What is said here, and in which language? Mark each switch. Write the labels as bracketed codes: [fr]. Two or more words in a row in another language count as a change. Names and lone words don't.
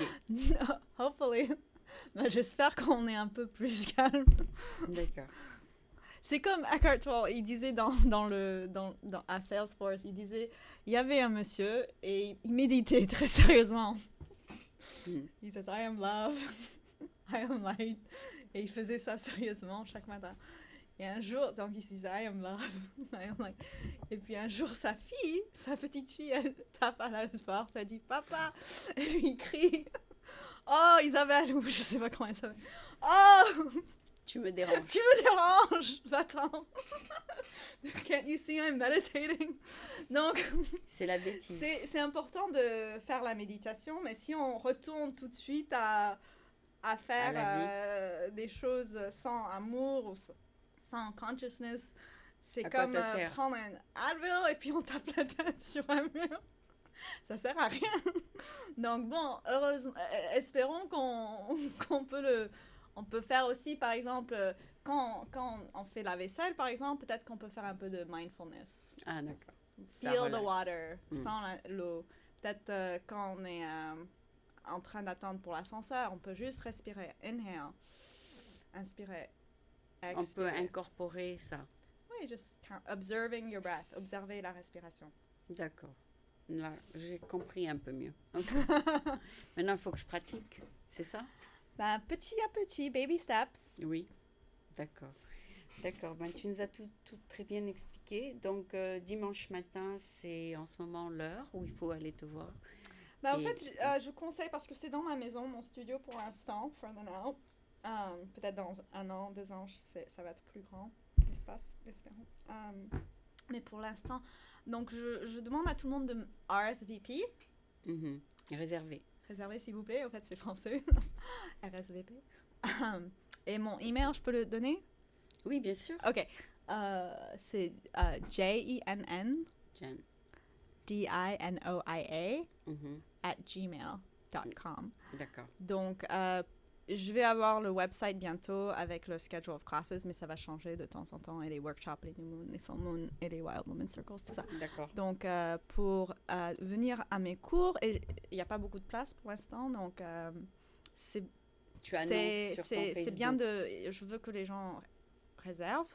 [fr] hopefully. Bah, j'espère qu'on est un peu plus calme. D'accord. C'est comme Eckhart Tolle, il disait à Salesforce, il disait, il y avait un monsieur et il méditait très sérieusement. Il disait, [en] I am love, I am light. [fr] Et il faisait ça sérieusement chaque matin. Et un jour, donc il se disait, [en] I am love, I am light. [fr] Et puis un jour, sa petite fille, elle tape à la porte, elle dit, papa, et lui il crie, oh Isabelle, ou je sais pas comment elle s'appelle, oh Tu me déranges. tu me déranges, va-t'en. [en] Can't you see I'm meditating? [fr] Donc, C'est la bêtise. c'est important de faire la méditation, mais si on retourne tout de suite à faire des choses sans amour ou sans consciousness, c'est À quoi comme ça sert? prendre un Advil et puis on tape la tête sur un mur. Ça sert à rien. Donc bon, heureusement, espérons qu'on peut on peut faire aussi, par exemple, quand on fait la vaisselle, par exemple, peut-être qu'on peut faire un peu de mindfulness. Ah, d'accord. Ça [en] Feel the [fr] relaxe. [en] water, [fr] sans l'eau. Peut-être quand on est en train d'attendre pour l'ascenseur, on peut juste respirer. Inhale. Inspirer. On peut Expirer. incorporer ça. Oui, [en] just observing your breath. [fr] Observer la respiration. D'accord. Là, j'ai compris un peu mieux. Ok. Maintenant, il faut que je pratique. C'est ça? Ben, petit à petit, [en] baby steps. [fr] Oui. D'accord. D'accord. Ben, tu nous as tout très bien expliqué. Donc, dimanche matin, c'est en ce moment l'heure où il faut aller te voir. Ben, en Et- fait, je conseille parce que c'est dans ma maison, mon studio pour l'instant, [en] for the now. [fr] Peut-être dans 1 an, 2 ans, ça va être plus grand, l'espace, espérons. Mais pour l'instant, donc je demande à tout le monde de RSVP. Mhm. Réservé. Réservez s'il vous plaît, en fait c'est français. RSVP. Et mon email, je peux le donner? Oui, bien sûr. Ok. C'est JENN Jeanne. DINOIA Mhm. @gmail.com. D'accord. Donc, je vais avoir le website bientôt avec le [en] schedule of classes, [fr] mais ça va changer de temps en temps, et les workshops, les New Moon, les Full Moon et les Wild Women Circles, tout ça. D'accord. Donc, pour venir à mes cours, et il n'y a pas beaucoup de place pour l'instant, donc c'est Tu annonces sur ton c'est Facebook. bien je veux que les gens réservent,